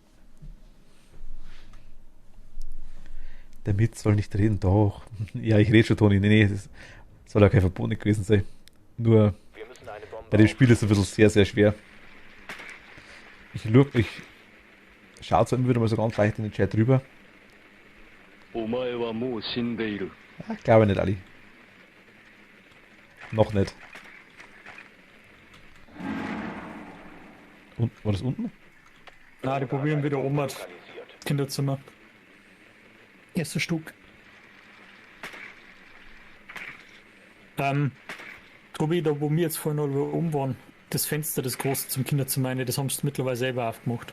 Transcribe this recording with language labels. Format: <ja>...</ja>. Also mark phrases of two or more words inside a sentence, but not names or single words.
<de>Der Mit soll nicht reden, doch. Ja, ich rede schon, Toni. Nee, das soll ja kein Verbot nicht gewesen sein. Nur Wir müssen eine Bombe bei dem Spiel ist es ein bisschen sehr, sehr schwer. Ich schaue zwar immer wieder mal so ganz leicht in den Chat rüber.</de> <ja>お前はもう死んでいる。</ja> <de>Ja, glaube nicht, Ali. Noch nicht. Und, war das unten? Na, die probieren wieder oben das lokalisiert. Kinderzimmer. Erstes Stück. Tobi, da wo wir jetzt vorhin alle oben waren, das Fenster, das große zum Kinderzimmer, eine, das haben sie mittlerweile selber aufgemacht.</de>